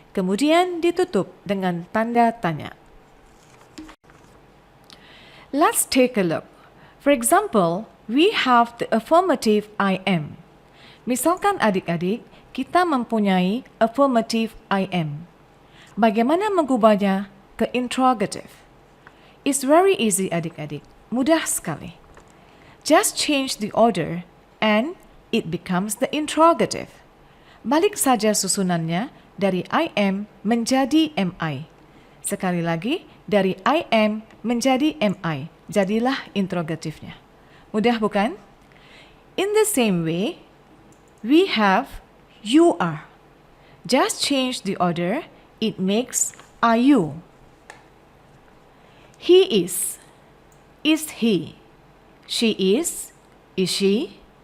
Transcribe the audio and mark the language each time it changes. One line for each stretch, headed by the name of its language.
Indonesian: Kemudian ditutup dengan tanda tanya.
English: Let's take a look. For example, we have the affirmative I am.
Indonesian: Misalkan adik-adik, kita mempunyai affirmative I am. Bagaimana mengubahnya ke interrogative?
English: It's very easy
Indonesian: adik-adik, mudah sekali.
English: Just change the order and it becomes the interrogative.
Indonesian: Balik saja susunannya dari I am menjadi am I. Sekali lagi, dari I am menjadi am I. Jadilah interrogatifnya. Mudah bukan?
English: In the same way, we have you are. Just change the order, it makes are you. He is he. She is she?